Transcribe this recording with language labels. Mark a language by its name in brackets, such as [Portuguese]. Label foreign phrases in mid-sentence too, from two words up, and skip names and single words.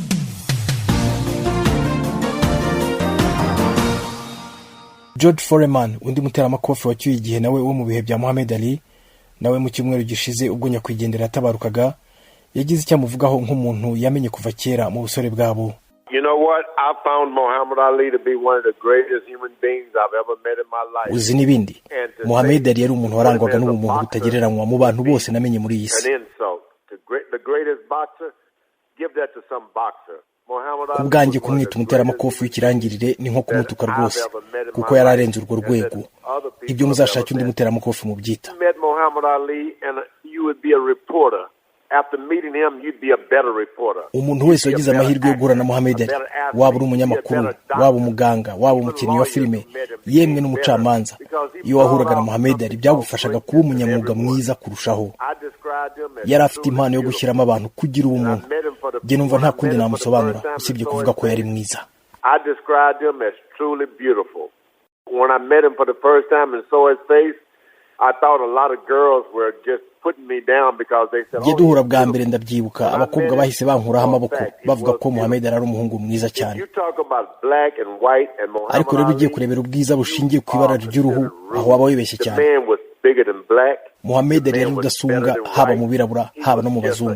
[Kinyarwanda] George Foreman, undi muteramakofe wacyuye igihe nawe wo mu bihe bya Muhammad Ali, nawe mu cyumweru gishize ubwo nyakwigendera atabarukaga, yagize icyo amuvugaho nk'umuntu yamenye kuva kera mu busore bwabo. [English] You know what? I found Muhammad Ali to be one of the greatest human beings I've ever met in my life. [Kinyarwanda] Uzi n'ibindi, Muhammad Ali yari umuntu warangwaga n'ubumuntu butagereranywa mu bantu bose namenye muri iyi si. [English] The greatest boxer, give that to some boxer. [Kinyarwanda] Ku bwanjye kumwita umuteramakofe w'ikirangirire ni nko kumutuka rwose, kuko yari arenze urwo rwego. Ibyo muzashaka undi muteramakofe mu byita. Umuntu wese wagize amahirwe yo guhura na Muhammad Ali, waba uri umunyamakuru, waba umuganga, waba umukinnyi wa filime, yemwe n'umucamanza, iyo wahuraga na Muhammad Ali byagufashaga kuba umunyamwuga mwiza kurushaho. Yari afite impano yo gushyiramo abantu kugira ubumuntu. Jye numva nta kundi namusobanura usibye kuvuga ko yari mwiza. [English] I described him as truly beautiful. When I met him for the first time and saw his face, I thought a lot of girls were just putting me down because they said, [Kinyarwanda] Jye duhura bwa mbere ndabyibuka abakobwa bahise bankuraho amaboko bavuga ko Muhammad ari umuhungu mwiza cyane. Ariko rero ugiye kurebera ubwiza bushingiye ku ibara ry'uruhu, aho waba wibeshye cyane. Muhammad Ali yari udasumbwa haba mu birabura haba no mu bazungu.